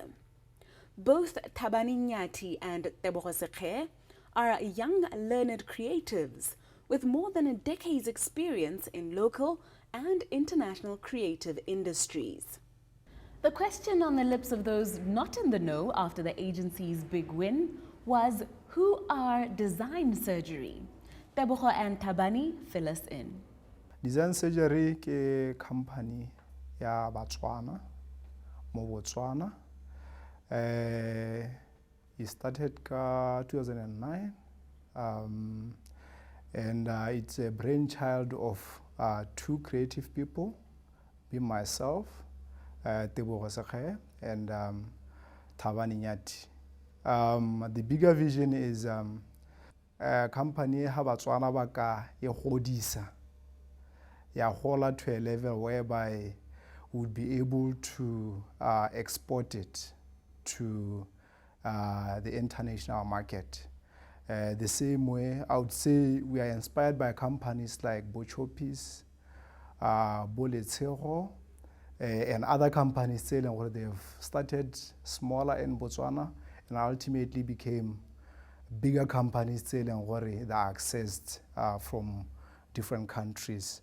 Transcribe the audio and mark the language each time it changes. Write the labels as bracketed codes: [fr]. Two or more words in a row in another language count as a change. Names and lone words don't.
[en] Both Thabani Nyati and Tebogo Sekhe are young learned creatives with more than a decade's experience in local and international creative industries. The question on the lips of those not in the know after the agency's big win was, who are Design Surgery? Tebogo and Thabani fill us in. [tn] Design Surgery ke company ya Botswana, mo Botswana. [en] It started ka 2009, and it's a brainchild of 2 creative people, be myself, Tebogo Sekhe, and Thabani Nyati. The bigger vision is a company [tn] ha Botswana ba ka e godisa ya hola [en] to a level whereby we would be able to export it to the international market. The same way, I would say we are inspired by companies like Bochopis, Boletsego, and other companies selling where they've started smaller in Botswana and ultimately became bigger companies selling where they are accessed from different countries.